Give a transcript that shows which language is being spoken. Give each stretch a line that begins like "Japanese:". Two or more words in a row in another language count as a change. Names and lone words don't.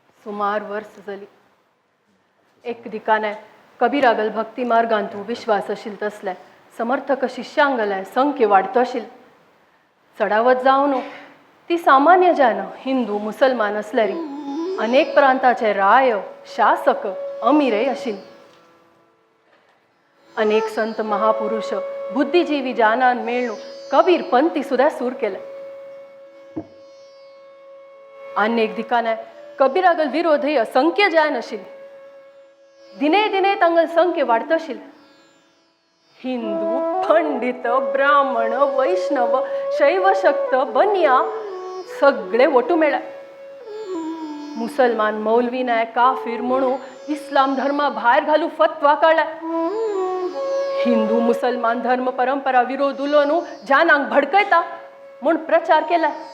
Konkani: सुमार वर्स जाली. एक दिकाने कबीरागल भक्ती मार्गांतू विश्वास आशिल तसले समर्थक शिष्यांगले संख्य वाडतशील. चढावत जावन ती सामान्य जन हिंदू मुसलमान असल्यारी अनेक प्रांताचे राय शासक अमीरय आशिल. अनेक संत महापुरुष बुद्धिजीवी जानान मेळून कबीर पंथी सुद्धा सूर केले. अनेक दिकाने कबीरागल विरोधी असंख्य जान आशिल. दिने दिने तांगल संख्य वाडतशील. हिंदू पंडित ब्राह्मण वैष्णव शैव शक्त बनिया सगळे वटू मेळ्ळे. मुसलमान मौलवी नाय काफिर म्हणू इस्लाम धर्मा भायर घालू फतवा काढला. हिंदू मुसलमान धर्म परंपरा विरोध उलोवन जानांक भडकयता म्हूण प्रचार केला.